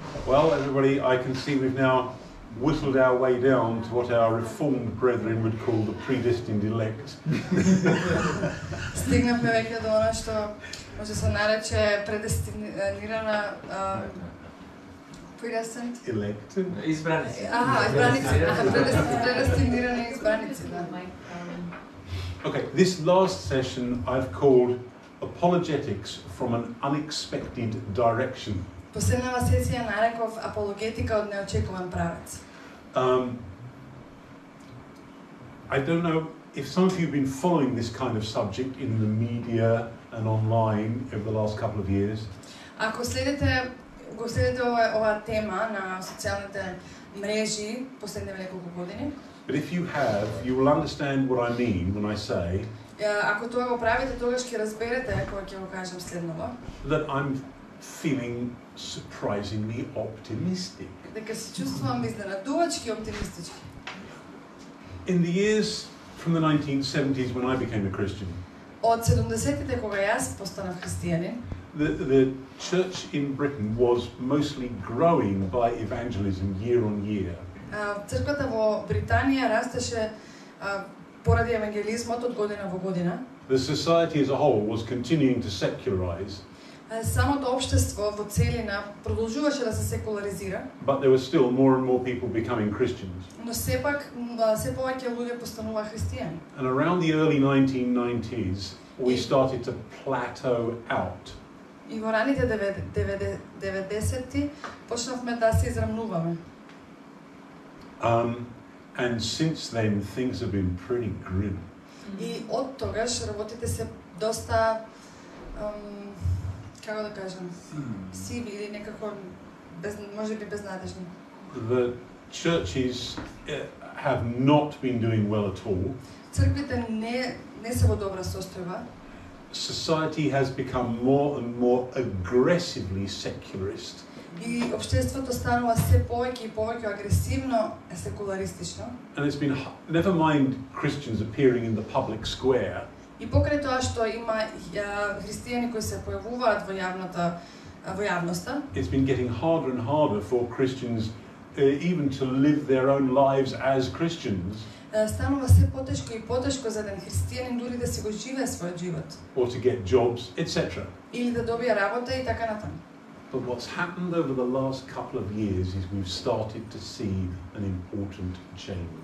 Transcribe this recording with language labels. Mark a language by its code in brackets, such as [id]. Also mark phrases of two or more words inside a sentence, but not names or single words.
[en] Well, everybody, I can see we've now whittled our way down to what our reformed brethren would call the predestined elect. [mk] Стигнахме веќе до она што може се нарече предестинирана predestined [en] Elect. [mk] Избраници. Предестинирани избраници, да. [en] Okay, this last session I've called Apologetics from an Unexpected Direction. [mk] Последнава сесија нареков Апологетика од Неочекуван Правец. [en] I don't know if some of you have been following this kind of subject in the media and online over the last couple of years. [mk] Ако следите ова тема на социјалните мрежи последниве неколку години. [en] But if you have, you will understand what I mean when I say [mk] ако тоа го правите, тогаш ќе разберете кога ќе го кажам следново. [en] That I'm feeling surprisingly optimistic. [mk] Дека се чувствувам изненадувачки оптимистички. [en] In the years from the 1970s when I became a Christian, [mk] од 70-тите кога јас постанав христијанин, [en] the church in Britain was mostly growing by evangelism year on year. [mk] Црквата во Британија растеше поради евангелизмот од година во година. [en] The society as a whole was continuing to secularize. [mk] Самото општество во целина продолжуваше да се секуларизира. [en] But there were still more and more people becoming Christians. [mk] Но сепак се повеќе луѓе постануваа христијани. [en] And around the early 1990s we started to plateau out. [mk] И во раните 90-ти почнавме да се израмнуваме. [en] And since then things have been pretty grim. [mk] И од тогаш работите се доста како да кажам, сиви или некако можеби безнадежни. [en] The churches have not been doing well at all. [mk] Црквите не се во добра состојба. [en] Society has become more and more aggressively secularist. [mk] И општеството станува се повеќе и повеќе агресивно секуларистично. [en] And it's been, never mind Christians appearing in the public square. [mk] И покрај тоа што има христијани кои се појавуваат во јавноста. [en] It's been getting harder and harder for Christians even to live their own lives as Christians. [mk] Станува се потешко и потешко за еден христијанин дури да си го живее својот живот. [en] Or to get jobs, etc. [mk] Или да добие работа и така натаму. [en] But what's happened over the last couple of years is we've started to see an important change.